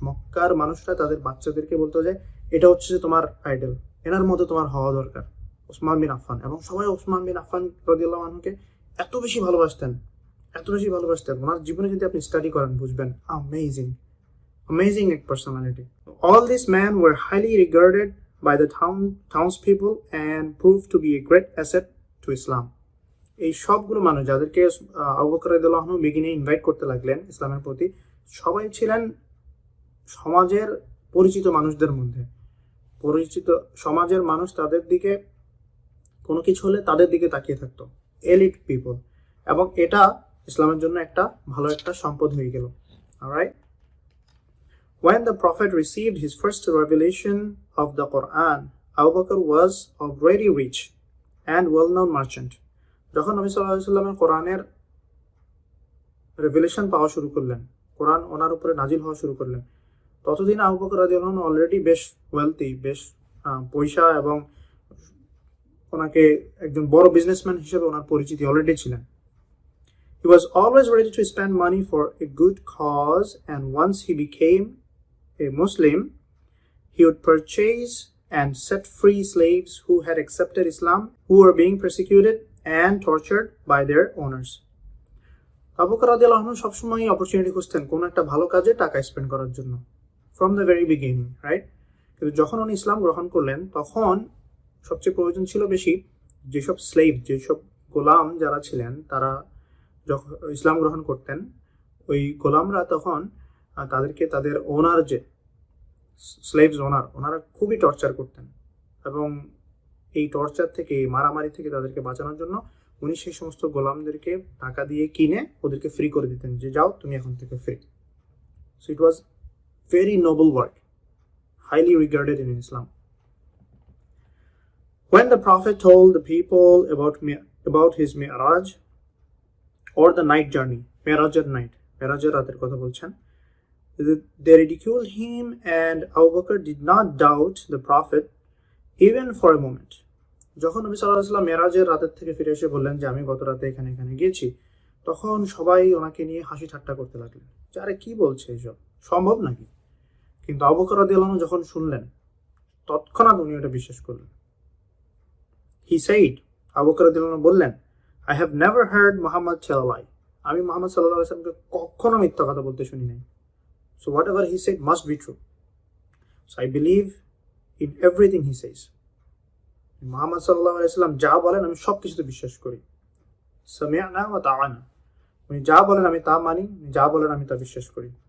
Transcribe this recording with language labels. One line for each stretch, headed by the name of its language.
Bangla: মক্কার মানুষরা তাদের বাচ্চাদেরকে বলতো যে এটা হচ্ছে যে তোমার আইডল, এনার মতো তোমার হওয়া দরকার, উসমান বিন আফফান। এবং সবাই উসমান বিন আফফান রাদিয়াল্লাহু আনহুকে এত বেশি ভালোবাসতেন, এত বেশি ভালোবাসতেন, ওনার জীবনে যদি আপনি স্টাডি করেন বুঝবেন
English: amazing personality. All these men were highly regarded by the townspeople and proved to be a great asset to Islam.
Bangla: এই সবগুলো মানুষ যাদেরকে আবু বকর রাদিয়াল্লাহু আনহু বিগিনে ইনভাইট করতে লাগলেন ইসলামের প্রতি, সবাই ছিলেন সমাজের পরিচিত মানুষদের মধ্যে। পরিচিত সমাজের মানুষ তাদের দিকে কোনো কিছু হলে তাদের দিকে তাকিয়ে থাকতো, এলিট পিপল। এবং এটা ইসলামের জন্য একটা ভালো একটা সম্পদ হয়ে গেল।
English: Alright, when the prophet received his first revelation of the Quran, Abu Bakr was already rich and well-known merchant.
Bangla: যখন নবী সাল্লাল্লাহু আলাইহি ওয়াসাল্লামের কোরআনের রেভেলেশন পাওয়া শুরু করলেন, কোরআন ওনার উপরে নাজিল হওয়া শুরু করলেন, ততদিন আবু বকর রাদিয়াল্লাহু আনহু অলরেডি বেশ ওয়েলথি, বেশ পয়সা এবং ওনাকে একজন বড় বিজনেসম্যান হিসেবে ওনার পরিচিতি অলরেডি ছিলেন।
English: He was always ready to spend money for a good cause, and once he became a Muslim, he would purchase and set free slaves who had accepted Islam, who were being persecuted and tortured by their owners.
Bangla: Abu Bakr রাদিয়াল্লাহু আনহু সবসময় opportunity খুঁজতেন কোন একটা ভালো কাজে টাকা spend করার জন্য,
English: from the very beginning,
Bangla: right? কিন্তু যখন উনি ইসলাম গ্রহণ করলেন তখন সবচেয়ে প্রয়োজন ছিল বেশি যেসব স্লেভ, যেসব গোলাম যারা ছিলেন, তারা যখন ইসলাম গ্রহণ করতেন, ওই গোলামরা তখন তাদেরকে তাদের ওনার যে স্লেভস ওনারা খুবই টর্চার করতেন। এবং এই টর্চার থেকে, এই মারামারি থেকে তাদেরকে বাঁচানোর জন্য উনি সেই সমস্ত গোলামদেরকে টাকা দিয়ে কিনে ওদেরকে ফ্রি করে দিতেন, যে যাও তুমি এখন থেকে free.
English: So it was very noble work, highly regarded in Islam. When the Prophet told the people about his Mi'raj, or the night journey, Mi'raj's night,
Bangla: Mi'raj's রাতের কথা বলছেন,
English: they ridiculed him, and Abu Bakr did not doubt the Prophet even for a moment.
Bangla: যখন নবী সাল্লাল্লাহু আলাইহি ওয়াসাল্লাম মিরাজের রাতের থেকে ফিরে এসে বললেন যে আমি গত রাতে এখানে গিয়েছি, তখন সবাই ওনাকে নিয়ে হাসি ঠাট্টা করতে লাগলেন যে আরে কি বলছে, এসব সম্ভব নাকি? কিন্তু আবু বকর রাদিয়াল্লাহু আনহু যখন শুনলেন তৎক্ষণাৎ উনি এটা বিশ্বাস করলেন।
English: He said,
Bangla: আবু বকর রাদিয়াল্লাহু আনহু বললেন,
English: I have never heard Muhammad tell a lie.
Bangla: আমি মুহাম্মদ সাল্লাল্লাহু আলাইহি ওয়াসাল্লামকে কখনো মিথ্যা কথা বলতে শুনি নাই।
English: So whatever he said must be true. So I believe in everything he says.
Bangla: Muhammad সাল্লাল্লাহু আলাইহি ওয়াসাল্লাম যা বলেন আমি সবকিছুতে বিশ্বাস করি।
Arabic: সামি'না ওয়া তা'আনা,
Bangla: উনি যা বলেন আমি তা মানি, যা বলেন আমি তা বিশ্বাস করি।